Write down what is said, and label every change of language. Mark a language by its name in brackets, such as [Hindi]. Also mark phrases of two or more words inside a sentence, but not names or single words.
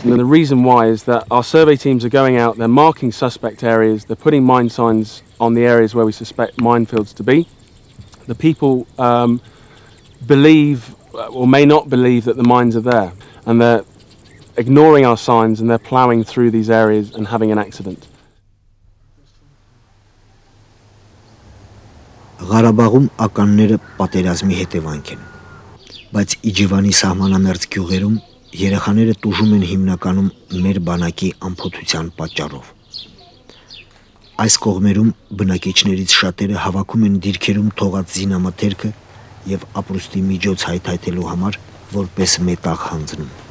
[English] And the reason why is that our survey teams are going out, they're marking suspect areas, they're putting mine signs on the areas where we suspect minefields to be. The people believe or may not believe that the mines are there, and they're ignoring our signs and they're ploughing through these areas and having an accident. [Armenian] Ղարաբաղում ականները պատերազմի հետևանք են, բայց Իջևանի սահմանամերձ գյուղերում երեխաները տուժում են հիմնականում մեր բանակի անփոթության պատճառով։ Այս կողմերում բնակիչներից շատերը հավաքում են դիրքերում թողած զինամթերքը եւ ապրուստի միջոց հայթայթելու համար որպես մետաղ հանձնում։